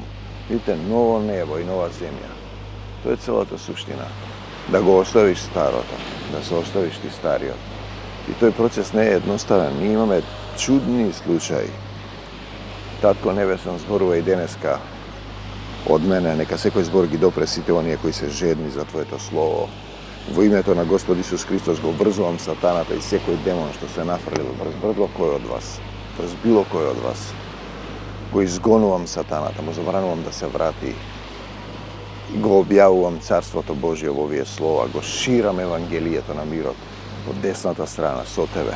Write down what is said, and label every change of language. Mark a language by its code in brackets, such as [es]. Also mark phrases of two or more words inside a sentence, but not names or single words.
[mk] Видите, ново небо и нова земја. То је целата суштина. Да го оставиш старота, да се оставиш ти стариот. И то је процес нееднoставан. Ми имамо чудни случај. Татко небесан зборува и денеска од мене, нека секој збор ги допре сите оние кои се жедни за Твоето Слово. Во името на Господ Исус Христос го врзувам сатаната и секој демон што се нафрлил врз било кој од вас, врз било кој од вас. Го изгонувам сатаната, му забранувам да се врати и го објавувам Царството Божие во овие слова, го ширам Евангелието на мирот од десната страна со Тебе.